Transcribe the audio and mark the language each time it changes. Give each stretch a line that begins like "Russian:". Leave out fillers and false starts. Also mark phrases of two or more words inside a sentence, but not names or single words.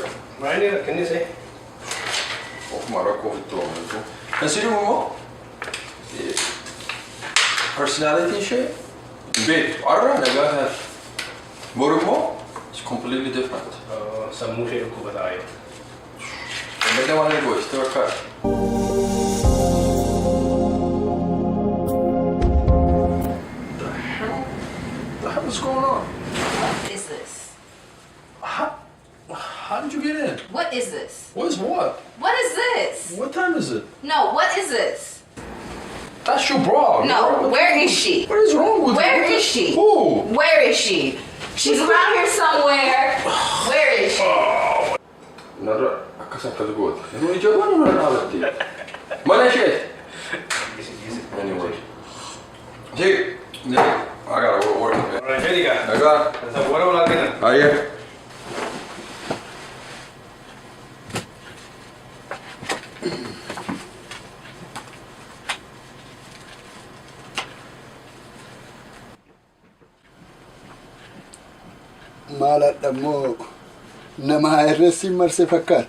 Oromo: Maali rakkinni see? Ofuma rakkoo itti oomishu. Kan si dhibu immoo personality ishee beektu har'a nagaa taate. Boru immoo
English: it's completely different.
Oromo: Sammuu ishee dhukkuba taa'ee. Gammadee waan inni gochite bakka.
English: What's going on? What is this? How did you get in? What is this? What is what? What is this? What time is it? No, what is this? That's your bra. No, where is she? What is wrong with Where is she? Who? Where is she? She's around here somewhere. Where is she?
Oromo: Nara, akkas good.
English: You need your one or another? Malaysia. Anyway. Hey, I gotta work. Alright, here you go. I got it. So what am I gonna? Oh yeah.
Oromo: Maaladha immoo nama irreessiin marsee fakkaata.